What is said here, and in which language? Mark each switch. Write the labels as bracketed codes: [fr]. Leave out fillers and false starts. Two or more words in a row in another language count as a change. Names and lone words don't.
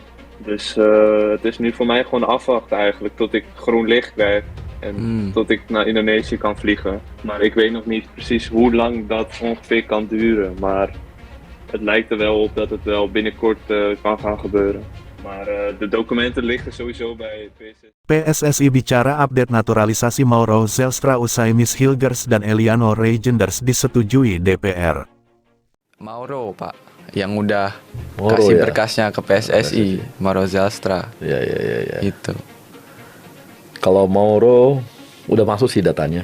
[nl] Dus het is nu voor mij gewoon afwachten eigenlijk tot ik groen licht krijg en tot ik naar Indonesië kan vliegen. Maar ik weet nog niet precies hoe lang dat ongeveer kan duren. Maar het lijkt er wel op dat het wel binnenkort kan gaan gebeuren. Maar de documenten liggen sowieso bij PSSI. [id] PSSI bicara update naturalisasi Mauro Zelstra usai Miss Hilgers dan Eliano Reijenders disetujui DPR. Mauro, Pak, yang udah Mauro, kasih ya? berkasnya ke PSSI, Mauro Zelstra. Ya. Gitu. Kalau Mauro udah masuk sih datanya.